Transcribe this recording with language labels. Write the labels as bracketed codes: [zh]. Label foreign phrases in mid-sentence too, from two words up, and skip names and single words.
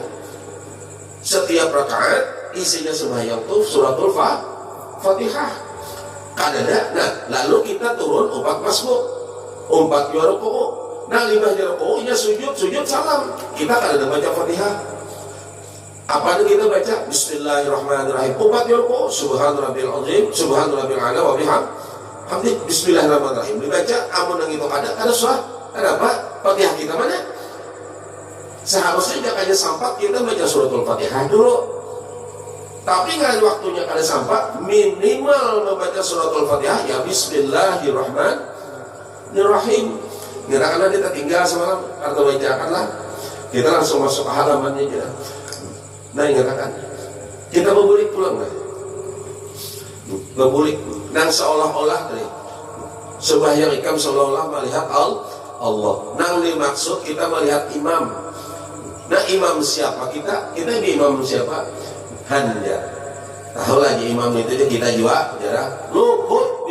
[id] Setiap rakaat isinya sembahyang itu suratul Fatihah. [bjn] Kadada. [id] Nah, lalu kita turun 4 masbuk, 4 rukuk. [bjn] Nah, 5 rukuknya sujud salam. Kita kadada baca Fatihah. [id] Apa yang kita baca? [ar] Bismillahirrahmanirrahim. 4 rukuk, سبحان ربي العظيم سبحان ربي الأعلى وبحمده. Bismillahirrahmanirrahim. [bjn] Dibaca amun yang itu ada surah. [id] Kenapa? Fatihah kita mana? Seharusnya jangan sampai kita baca suratul Fatihah dulu. Tapi nggak ada waktunya kada sampai, minimal membaca suratul Fatihah ya Bismillahirrahmanirrahim. Karena kita tinggal semalam atau bacakanlah, kita langsung masuk ke halamannya aja. [bjn] Nah, ingatkan kita berbulik pulang lah, berbulik. Dan seolah-olah sembahyang ikam seolah-olah melihat Allah. Nang dimaksud kita melihat imam. [id] Nah, imam siapa kita? Kita ini imam siapa? [bjn] Hanja. [id] Tahu lagi imam itu aja kita juga luput.